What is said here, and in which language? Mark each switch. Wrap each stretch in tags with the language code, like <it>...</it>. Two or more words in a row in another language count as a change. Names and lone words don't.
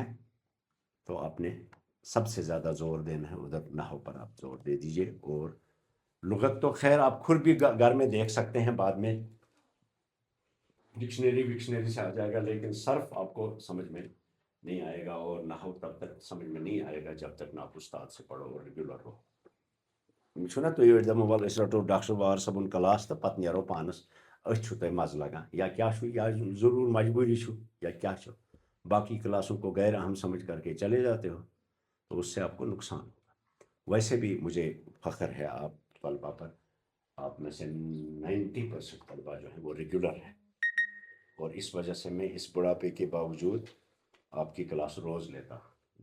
<ur>تو آپ نے سب سے زیادہ زور دینا ہے ادھر نحو پر، آپ زور دے دیجئے. اور لغت تو خیر آپ خود بھی گھر میں دیکھ سکتے ہیں، بعد میں ڈکشنری سے آ جائے گا، لیکن صرف آپ کو سمجھ میں نہیں آئے گا، اور نحو تب تک سمجھ میں نہیں آئے گا جب تک نہ آپ استاد سے پڑھو اور ریگولر ہو.</ur> <ks>چھُنا تُہۍ یورٕ دَپان وَلہٕ أسۍ رَٹو ڈاکٹر بار صٲبُن کلاس تہٕ پَتہٕ نیرو پانَس أتھۍ چھُو تۄہہِ مَزٕ لگان، یا کیا چھُ، یا ضروٗر مجبوٗری چھُ، یا کیا چھُ.</ks> <ur>باقی کلاسوں کو غیر اہم سمجھ کر کے چلے جاتے ہو تو اس سے آپ کو نقصان ہوگا. ویسے بھی مجھے فخر ہے آپ طلبا پر، آپ میں سے 90% طلبا جو ہیں وہ ریگولر ہیں، اور اس وجہ سے میں اس بڑھاپے کے باوجود آپ کی کلاس روز لیتا ہوں.</ur>